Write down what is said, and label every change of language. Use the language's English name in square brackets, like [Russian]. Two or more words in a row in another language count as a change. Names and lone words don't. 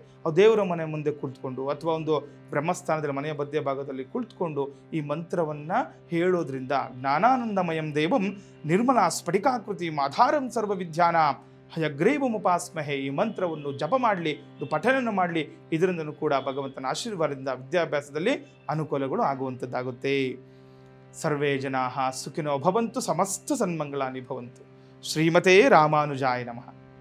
[Kannada] ಅವು ದೇವರ ಮನೆ ಮುಂದೆ ಕುಳಿತುಕೊಂಡು ಅಥವಾ ಒಂದು ಬ್ರಹ್ಮಸ್ಥಾನದಲ್ಲಿ ಮನೆಯ ಮಧ್ಯ ಭಾಗದಲ್ಲಿ ಕುಳಿತುಕೊಂಡು ಈ ಮಂತ್ರವನ್ನು ಹೇಳೋದ್ರಿಂದ [Sanskrit] ಜ್ಞಾನಾನಂದಮಯಂ ದೇವಂ ನಿರ್ಮಲಾ ಸ್ಫಟಿಕಾಕೃತಿ ಆಧಾರಂ ಸರ್ವವಿದ್ಯಾನಾಂ ಹಯಗ್ರೀವಮುಪಾಸ್ಮಹೇ. [Kannada] ಈ ಮಂತ್ರವನ್ನು ಜಪ ಮಾಡಲಿ, ಪಠಣವನ್ನು ಮಾಡಲಿ. ಇದರಿಂದಲೂ ಕೂಡ ಭಗವಂತನ ಆಶೀರ್ವಾದದಿಂದ ವಿದ್ಯಾಭ್ಯಾಸದಲ್ಲಿ ಅನುಕೂಲಗಳು ಆಗುವಂಥದ್ದಾಗುತ್ತೆ. [Sanskrit] ಸರ್ವೇ ಜನಾಃ ಸುಖಿನೋ ಭವಂತು, ಸಮಸ್ತ ಸನ್ಮಂಗಳಾನಿ ಭವಂತು. ಶ್ರೀಮತೇ ರಾಮಾನುಜಾಯ ನಮಃ.